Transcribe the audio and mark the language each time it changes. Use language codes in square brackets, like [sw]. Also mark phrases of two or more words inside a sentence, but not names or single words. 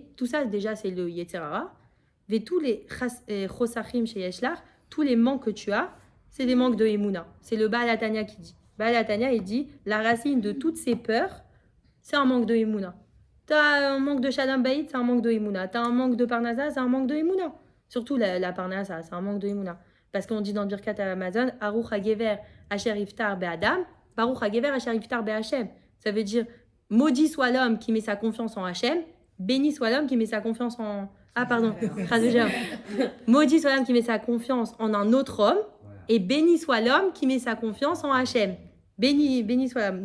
[fr] Tout ça, déjà, c'est le [he] יצר הרע. [fr] Mais tous les Chosachim chez Yeshlar, tous les manques que tu as, c'est des manques de Emouna. C'est le Baal Hatanya qui dit. Baal Hatanya, il dit, la racine de toutes ces peurs, c'est un manque de Emouna. Tu as un manque de [he] שלום בית, [fr] c'est un manque de Emouna. Tu as un manque de Parnasa, c'est un manque de Emouna. Surtout la Parnasa, c'est un manque de Emouna. Parce qu'on dit dans le [he] ברכת המזון, ארור הגבר אשר יבטח באדם, ברוך הגבר אשר יבטח בה. [fr] Ça veut dire, maudit soit l'homme qui met sa confiance en Hachem, béni soit l'homme qui met sa confiance en... Ah pardon, maudit soit l'homme qui met sa confiance en un autre homme, et béni soit l'homme qui met sa confiance en Hachem. Béni soit l'homme.